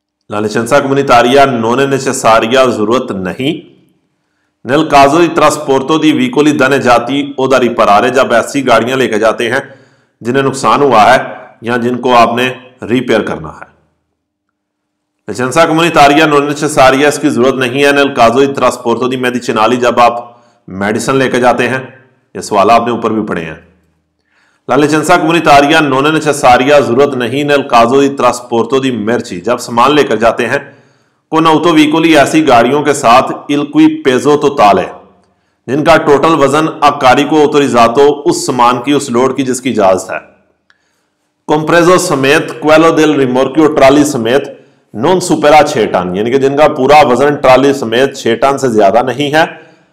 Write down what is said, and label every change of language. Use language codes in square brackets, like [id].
[it] la licenza comunitaria non è necessaria, [hi] जरूरत नहीं, [it] nel caso di trasporto di veicoli danneggiati o da riparare, [hi] जब ऐसी गाड़ियां लेके जाते हैं जिन्हें नुकसान हुआ है या जिनको आपने रिपेयर करना है। [it] licenza comunitaria non è necessaria, [hi] इसकी जरूरत नहीं है, [it] nel caso di trasporto di medicinali, [hi] जब आप मेडिसिन लेके जाते हैं। ये सवाल आपने ऊपर भी पढ़े हैं। [it] la licenza comunitaria non è necessaria, [hi] जरूरत नहीं, [it] nel caso di trasporto di merci, [hi] जब सामान लेकर जाते हैं [it] con autovicoli, [hi] ऐसी गाड़ियों के साथ [it] il cui peso totale, [hi] जिनका टोटल वजन [it] a carico autorizzato, [hi] उस सामान की, उस लोड की जिसकी इजाजत है, compreso समेत, [it] quello del rimorchio, [hi] ट्राली समेत, [it] non supera [hi] 6 टन, यानी कि जिनका पूरा वजन ट्राली समेत 6 टन से ज्यादा नहीं है।